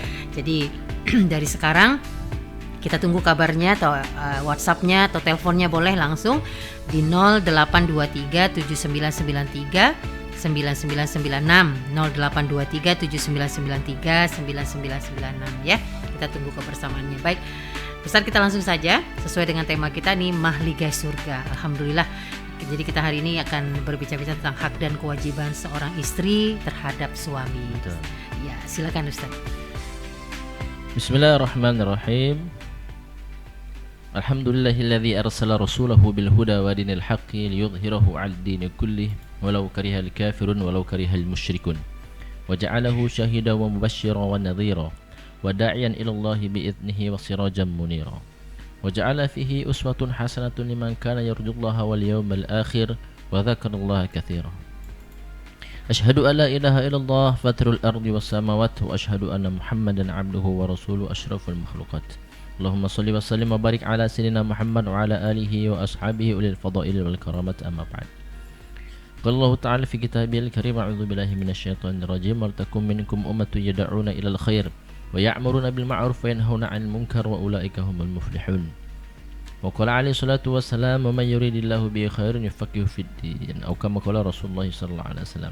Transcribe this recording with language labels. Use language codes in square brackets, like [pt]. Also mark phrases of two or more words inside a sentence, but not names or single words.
[id] Jadi dari sekarang kita tunggu kabarnya atau WhatsApp-nya atau teleponnya boleh langsung di 0823 7993 9996 0823 7993 9996 ya. Kita tunggu kebersamaannya. Baik, Ustaz, kita langsung saja sesuai dengan tema kita nih, mahligai surga. Alhamdulillah. Jadi kita hari ini akan berbicara tentang hak dan kewajiban seorang istri terhadap suami. Betul. Ya, silakan Ustaz. [ar] Bismillahirrahmanirrahim. الحمد لله الذي أرسل رسوله بالهدى ودين الحق ليظهره على الدين كله ولو كره الكافرون ولو كره المشركون. وجعله شاهدا ومبشرا ونذيرا. وداعيا إلى الله بإذنه وسراجا منيرا وجعل فيه أسوة حسنة لمن كان يرجو الله واليوم الآخر وذكر الله كثيرا أشهد أن لا إله إلا الله فاتر الأرض والسماوات وأشهد أن محمدا عبده ورسوله أشرف المخلوقات اللهم صل وسلم وبارك على سيدنا محمد وعلى آله وأصحابه أولي الفضائل والكرامات أما بعد قال الله تعالى في كتابه الكريم أعوذ بالله من الشيطان الرجيم ولتكن منكم أمة يدعون إلى الخير ويأمرون بالمعروف وينهون عن المنكر وأولئك هم المفلحون وقال عليه الصلاة والسلام ومن يريد الله به خير يفقهه في الدين أو كما قال رسول الله صلى الله عليه وسلم.